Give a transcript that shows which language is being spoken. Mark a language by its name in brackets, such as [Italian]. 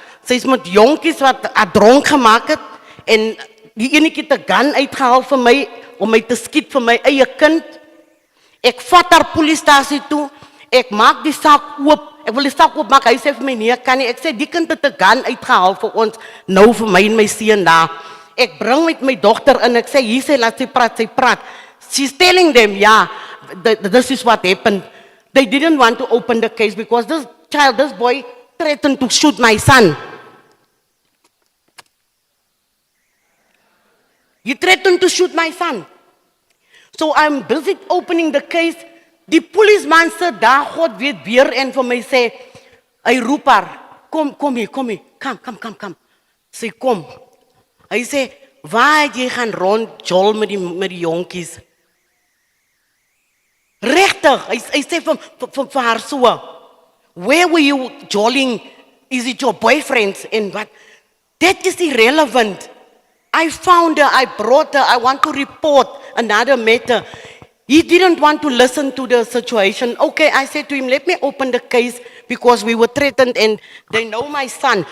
[Afrikaans] Sy is met jonkies wat dronk gemaak het, en die enetjie het 'n gun uitgehaal vir my, om my te skiet vir my eie kind. Ek vat haar polistasie toe, ek maak die sak oop, ek wil die sak oopmaak, hy sê vir my, nee, kan nie, ek sê, die kind het 'n gun uitgehaal vir ons, nou vir my en my seun daar. Ek bring met my dogter in, ek sê, hier sê, laat sy praat. [English] She's telling them, yeah, this is what happened. They didn't want to open the case because this boy threatened to shoot my son. He threatened to shoot my son. So I'm busy opening the case. [Afrikaans] Die policeman sit daar, God weet weer, en vir my sê, hy roep haar, kom hier, kom. Sy kom. Hy sê, waar het jy gaan rond jol met die jonkies? Regtig, hy sê vir haar so, [English] where were you jolling? Is it your boyfriends? And what? That is irrelevant. I found her, I brought her, I want to report another matter. He didn't want to listen to the situation. Okay, I said to him, let me open the case because we were threatened and they know my son.